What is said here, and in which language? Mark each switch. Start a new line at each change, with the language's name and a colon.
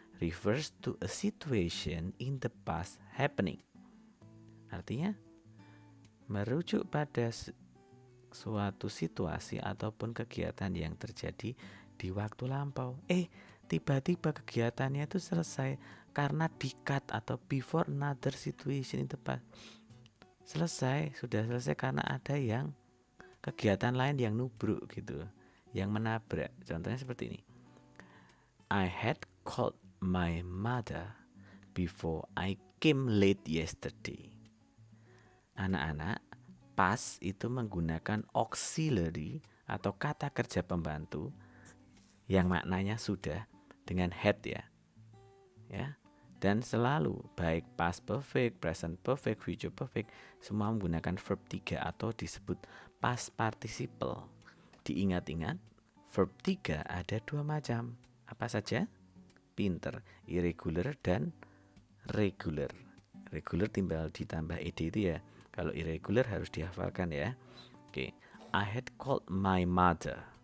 English: Refers to a situation in the past happening.
Indonesian: Artinya merujuk pada suatu situasi ataupun kegiatan yang terjadi di waktu lampau. Tiba-tiba kegiatannya itu selesai karena di-cut atau
English: before another situation in the past.
Indonesian: Sudah selesai karena ada yang kegiatan lain yang nubruk gitu, yang menabrak. Contohnya seperti ini.
English: I had called my mother before I came late yesterday.
Indonesian: Anak-anak, past itu menggunakan auxiliary atau kata kerja pembantu yang maknanya sudah dengan had ya. Dan selalu baik past perfect, present perfect, future perfect semua menggunakan verb 3 atau disebut past participle. Diingat-ingat, verb 3 ada 2 macam. Apa saja? Pinter, irregular dan regular. Regular tinggal ditambah ed itu ya. Kalau irregular harus dihafalkan ya.
English: Oke, I had called my mother.